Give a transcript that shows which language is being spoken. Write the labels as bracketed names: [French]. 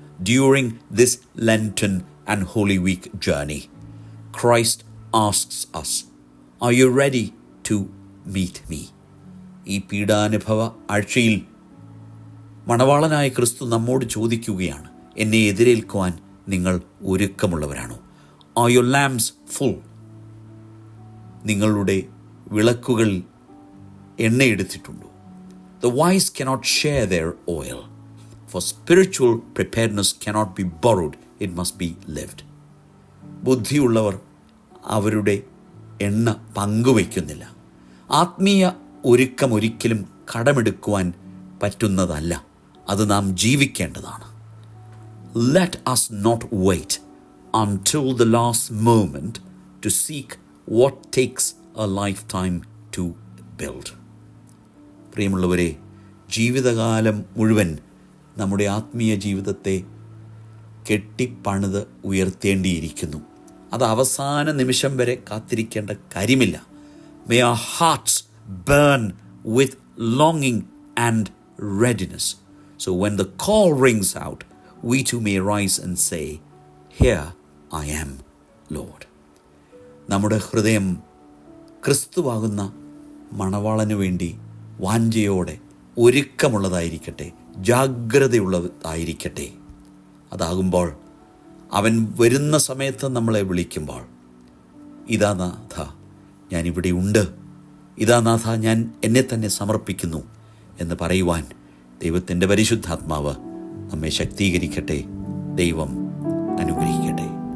[English] During this Lenten and Holy Week journey, Christ asks us, are you ready to meet me? [Malayalam] ഈ പീഡാനുഭവ ആഴ്ചയിൽ മണവാളനായ ക്രിസ്തു നമ്മോട് ചോദിക്കുകയാണ്, എന്നെ എതിരേൽക്കുവാൻ നിങ്ങൾ ഒരുക്കമുള്ളവരാണോ? [English] Are your lamps full? [Malayalam] നിങ്ങളുടെ വിളക്കുകൾ എണ്ണയെടുത്തിട്ടുണ്ടോ? [English] The wise cannot share their oil. For spiritual preparedness cannot be borrowed, it must be lived. [Malayalam] ബുദ്ധിയുള്ളവർ അവരുടെ എണ്ണ പങ്കുവയ്ക്കുന്നില്ല. ആത്മീയ ഒരുക്കം ഒരിക്കലും കടമെടുക്കുവാൻ പറ്റുന്നതല്ല, അത് നാം ജീവിക്കേണ്ടതാണ്. [English] Let us not wait until the last moment to seek what takes a lifetime to build. [Malayalam] പ്രിയമുള്ളവരെ, ജീവിതകാലം മുഴുവൻ നമ്മുടെ ആത്മീയ ജീവിതത്തെ കെട്ടിപ്പണിത് ഉയർത്തേണ്ടിയിരിക്കുന്നു. അത് അവസാന നിമിഷം വരെ കാത്തിരിക്കേണ്ട കാര്യമില്ല. [English] May our hearts burn with longing and readiness. So when the call rings out, we too may rise and say, Here I am, Lord. [Malayalam] നമ്മുടെ ഹൃദയം ക്രിസ്തുവാകുന്ന മണവാളനു വേണ്ടി വാഞ്ചയോടെ ഒരുക്കമുള്ളതായിരിക്കട്ടെ, ജാഗ്രതയുള്ളതായിരിക്കട്ടെ. അതാകുമ്പോൾ അവൻ വരുന്ന സമയത്ത് നമ്മളെ വിളിക്കുമ്പോൾ, ഇതാ നാഥ ഞാനിവിടെ ഉണ്ട്, ഇതാ നാഥ ഞാൻ എന്നെ തന്നെ സമർപ്പിക്കുന്നു എന്ന് പറയുവാൻ ദൈവത്തിൻ്റെ പരിശുദ്ധാത്മാവ് നമ്മെ ശക്തീകരിക്കട്ടെ. ദൈവം അനുഗ്രഹിക്കട്ടെ.